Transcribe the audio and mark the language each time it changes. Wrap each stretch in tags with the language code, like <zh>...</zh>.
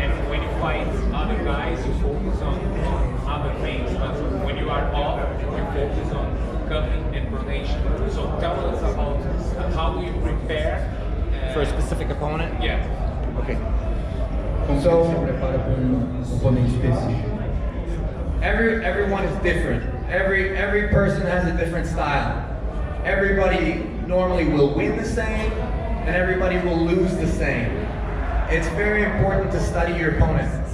<en>And when you fight other guys, you focus on other things. But when you are off, you focus on cupping and pronation. So tell us about how do you prepare For a specific opponent? Yeah. Okay.</en> <pt>Como</pt> <en>So-</en> <pt>você se prepara para um oponente específico?</pt> <en>Everyone is different. Every person has a different style. Everybody normally will win the same, and everybody will lose the same. It's very important to study your opponent.</en>